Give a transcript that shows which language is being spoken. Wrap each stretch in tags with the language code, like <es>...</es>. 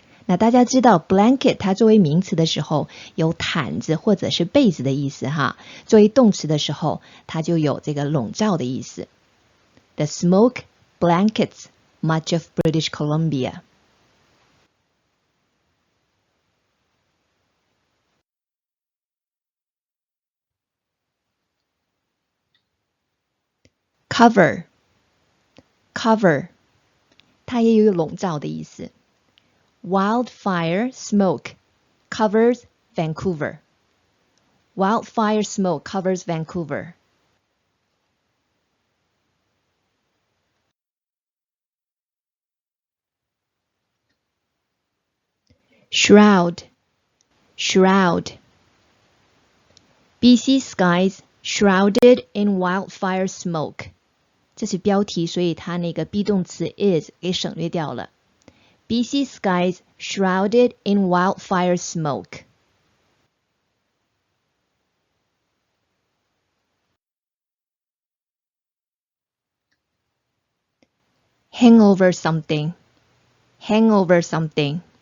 <zh>那大家知道 blanket 它作为名词的时候有毯子或者是被子的意思哈，作为动词的时候它就有这个笼罩的意思。</zh> <en>The smoke blankets much of British Columbia. Cover. Cover.</en> <zh>它也有笼罩的意思。</zh> <en>Wildfire smoke covers Vancouver. Wildfire smoke covers Vancouver. Shroud. shroud. BC skies shrouded in wildfire smoke.</en> <zh>这是标题，所以它那个 be 动词 is 给省略掉了。</zh> <en>BC skies shrouded in wildfire smoke. Hangover something. Hangover something.</en>